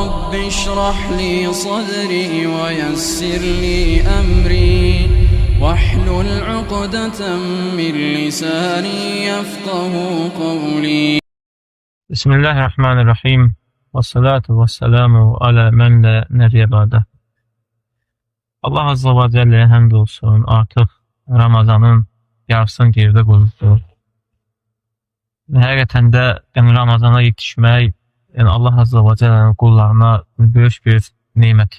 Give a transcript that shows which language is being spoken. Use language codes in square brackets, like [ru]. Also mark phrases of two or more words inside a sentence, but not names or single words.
[ar] رب اشرح لي صدري ويسر لي أمري واحلل عقدة من لساني يفقه قولي. Bismillahirrahmanirrahim. والصلاة والسلام على من لا نبي بعده. [az] Allah [ar] عز وجل [az] həmd olsun. Artıq Ramazanın yarısını geride qoyubdur. Həqiqətən də Ramazana yetişmək, Allah [ar] عز وجل [az] qullarına böyük bir nimət.